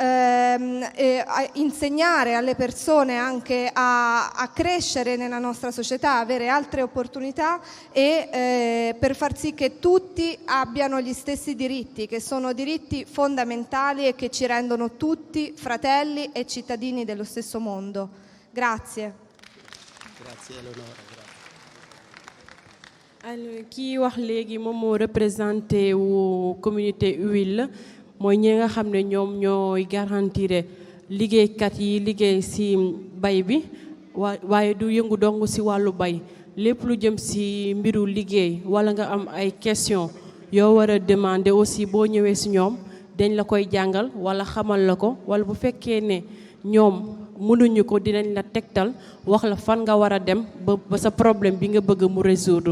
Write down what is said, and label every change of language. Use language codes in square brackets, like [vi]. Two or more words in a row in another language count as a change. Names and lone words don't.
[it] insegnare alle persone anche a crescere nella nostra società, avere altre opportunità e per far sì che tutti abbiano gli stessi diritti, che sono diritti fondamentali e che ci rendono tutti fratelli e cittadini dello stesso mondo. Grazie. Grazie Eleonora. [wo] alors kii wax léegi moom moo représenté wu communauté Huila mooy ñi nga xam ne ñoom ñooy garantir liggéeykat yi liggéey ci bay bi waaye du yëngu dong ci wàllu bay lépp lu jëm ci mbiru liggéey wala nga am ay question yoo war a [fr] demander aussi [wo] boo ñëwee ci ñoom dañ la koy jàngal wala xamal la ko, wala bu fekkee ne ñoom mënuñu ko dinañ la tegtal wax la fan nga war a dem ba sa problème bi nga bëgg mu résoudre.